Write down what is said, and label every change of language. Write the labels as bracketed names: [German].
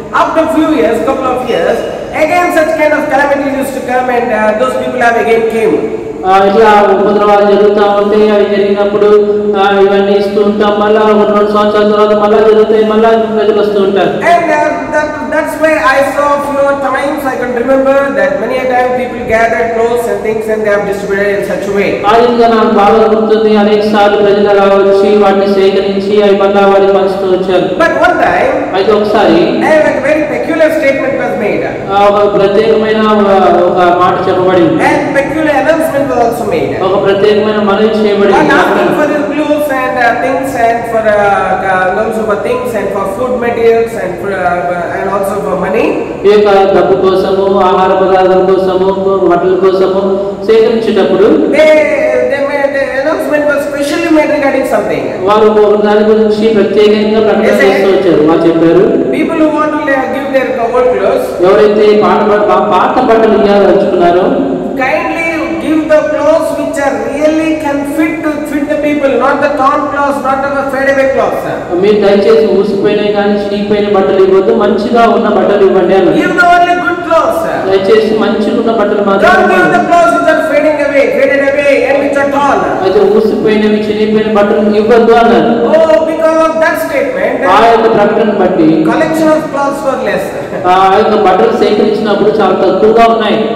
[English] After few years, couple of years, again such kind of calamities used to come and those people have again came. [Telugu] ఇట్లా ఉపద్రవాలు జరుగుతూ ఉంటే అవి జరిగినప్పుడు ఇవన్నీ ఇస్తూ ఉంటాం. మళ్ళా 2 సంవత్సరాల తర్వాత మళ్ళా జరుగుతాయి, మళ్ళా ప్రజలు వస్తూ ఉంటారు. [English] And that's why I saw few times I can remember that many a time people gathered clothes and things and they have distributed in such a way. [Telugu] ఆదిగా నాకు బాగా గుర్తుంది, అనేక సార్లు ప్రజలు అలా వచ్చి వాటిని సేకరించి అవి మళ్ళా వారికి పంచుతూ వచ్చారు. [English] But one time, [Telugu] అయితే ఒకసారి [English] a very peculiar statement was made. [Telugu] ఒక ప్రత్యేకమైన ఒక మాట చెప్పబడింది. [English] And peculiar announcement was also made. [Telugu] ఒక ప్రత్యేకమైన మనవి చేయబడింది. [English] And asking for the clothes and things and for also for things and for food materials and for and also for money. [Telugu] ఈ యొక్క డబ్బు కోసము, ఆహార పదార్థాల కోసము, బట్టల కోసము సేకరించేటప్పుడు [English] they made the announcement was specially made regarding something. వారు దాని గురించి ప్రత్యేకంగా ప్రకటన చేస్తూ వచ్చారు. [Telugu] వారు చెప్పారు, [English] people who want to give their old clothes, [Telugu] ఎవరైతే పాత బట్టలు ఇవ్వాలనుకున్నారో [English] kindly give the clothes which are really can fit the people, not the torn clothes, not the fade away clothes. [Telugu] మీరు దయచేసి ఊసిపోయిన కానీ చినిగిపోయిన బట్టలు ఇవ్వద్దు, మంచిగా ఉన్న బట్టలు ఇవ్వండి అని. [English] Give the only good clothes. [Telugu] దయచేసి మంచిగా ఉన్న బట్టలు మాత్రమే. [English] Don't give the clothes which are faded away and which are torn. [Telugu] అయితే ఊసిపోయినవి చినిగిపోయిన బట్టలు ఇవ్వద్దు అన్నారు. [English] Oh, because of that statement, [Telugu] ఆ యొక్క ప్రకటన బట్టి [English] collection of clothes were less. [Telugu] ఆ యొక్క బట్టలు సేకరించినప్పుడు చాలా తక్కువగా ఉన్నాయి.